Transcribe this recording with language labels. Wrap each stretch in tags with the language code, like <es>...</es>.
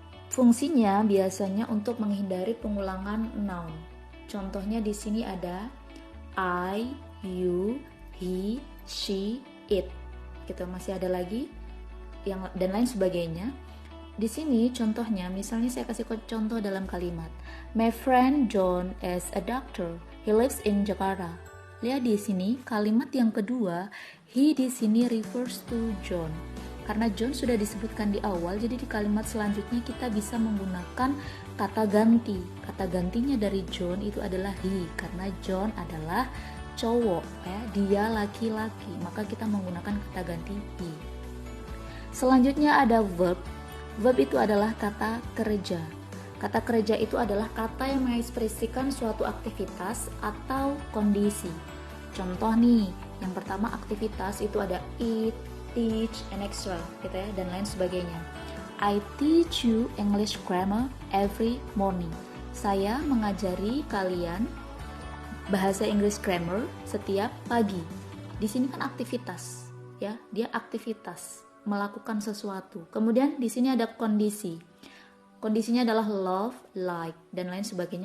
<id>Fungsinya biasanya untuk menghindari pengulangan noun. Contohnya di sini ada I, you, he, she, it. Gitu, masih ada lagi yang dan lain sebagainya. Di sini contohnya, misalnya saya kasih contoh dalam kalimat.</id> <en>My friend John is a doctor. He lives in Jakarta.</en> <id>Lihat di sini kalimat yang kedua, he di sini</id> <en>refers to John.</en> <id>Karena John sudah disebutkan di awal, jadi di kalimat selanjutnya kita bisa menggunakan kata ganti. Kata gantinya dari John itu adalah he, karena John adalah cowok, ya, dia laki-laki, maka kita menggunakan kata ganti he. Selanjutnya ada verb. Verb itu adalah kata kerja. Kata kerja itu adalah kata yang mengekspresikan suatu aktivitas atau kondisi. Contoh nih, yang pertama aktivitas itu ada eat, teach, and extra, gitu ya, dan lain sebagainya.</id> <en>I teach you English grammar every morning.</en> <id>Saya mengajari kalian bahasa Inggris grammar setiap pagi. Di sini kan aktivitas, ya, dia aktivitas melakukan sesuatu. Kemudian di sini ada kondisi. Kondisinya adalah love, like, dan lain sebagainya.</id>